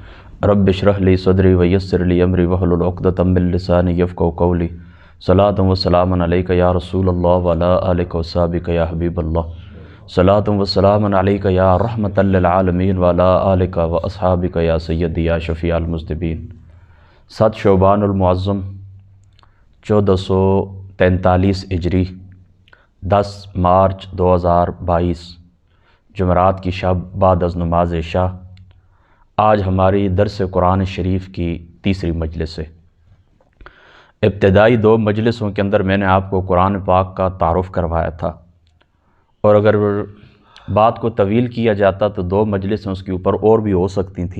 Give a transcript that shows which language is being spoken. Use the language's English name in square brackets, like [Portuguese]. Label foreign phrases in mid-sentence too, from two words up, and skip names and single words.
[Arabic] رب اشرح لي صدري ويسر لي أمري واحلل عقدة من لساني يفقهوا قولي. صلاة وسلام عليك يا رسول الله وعلى آلك وأصحابك يا حبيب الله. صلاة وسلام عليك يا رحمة للعالمين وعلى آلك وأصحابك يا سيدي يا شفيع المذنبين. [Hindi] 7 शअबानुल मुअज़्ज़म 1443 हिजरी 10 मार्च 2022 जुमरात की शब बाद अज़ नमाज इशा। आज हमारी दर्स कुरान शरीफ की तीसरी मजलिस है। इब्तदाई 2 मजलिसों के अंदर मैंने आपको कुरान पाक का तारुफ़ करवाया था, और अगर बात को तवील किया जाता तो 2 मजलिसें उसके ऊपर और भी हो सकती थीं।